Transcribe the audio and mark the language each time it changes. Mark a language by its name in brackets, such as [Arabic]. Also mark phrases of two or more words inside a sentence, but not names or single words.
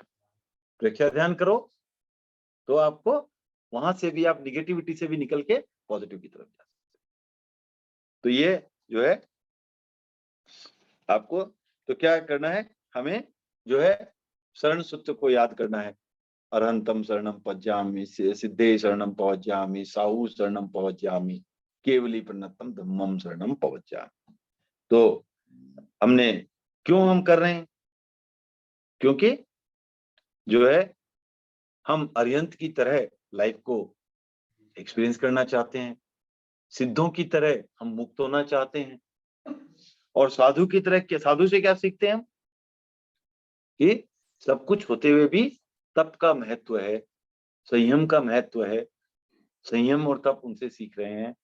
[Hindi] प्रेख्या ध्यान करो तो आपको वहां से भी, आप निगेटिविटी से भी निकल के पॉजिटिव की तरफ जा सकते। तो ये जो है आपको, तो क्या करना है, हमें जो है शरण सूत्र को याद करना है। [Prakrit languages] अरहंतम शरणम पज्जामि, सिद्धे शरणम पवज्जामि, साहू शरणम पवज्जामि, केवली प्रणतम धम्मम शरणम पवज्जामि। [Hindi] तो हमने क्यों हम कर रहे हैं, क्योंकि जो है हम अरिहंत की तरह लाइफ को एक्सपीरियंस करना चाहते हैं, सिद्धों की तरह हम मुक्त होना चाहते हैं, और साधु की तरह, साधु से क्या सीखते हैं हम, कि सब कुछ होते हुए भी तप का महत्व है, संयम का महत्व है, संयम और तप उनसे सीख रहे हैं।